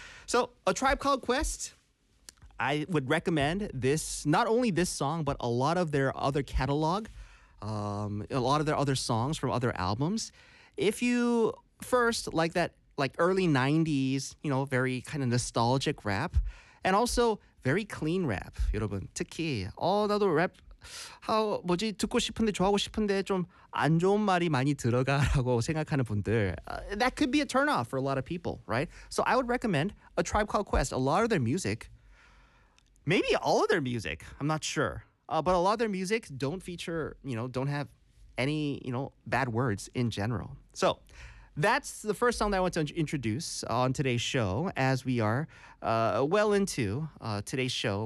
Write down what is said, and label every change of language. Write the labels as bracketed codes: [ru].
[en] So A Tribe Called Quest, I would recommend this, not only this song, but a lot of their other catalog, a lot of their other songs from other albums. If you first like that, like early 90s, you know, very kind of nostalgic rap, and also very clean rap, [ko] 여러분. 특히, 나도 랩, 뭐지, 듣고 싶은데, 좋아하고 싶은데, 좀 안 좋은 말이 많이 들어가라고 생각하는 분들. [en] That could be a turnoff for a lot of people, right? So I would recommend A Tribe Called Quest. A lot of their music, maybe all of their music, I'm not sure. But a lot of their music don't feature, you know, don't have any, you know, bad words in general. So, that's the first song that I want to introduce on today's show as we are well into today's show.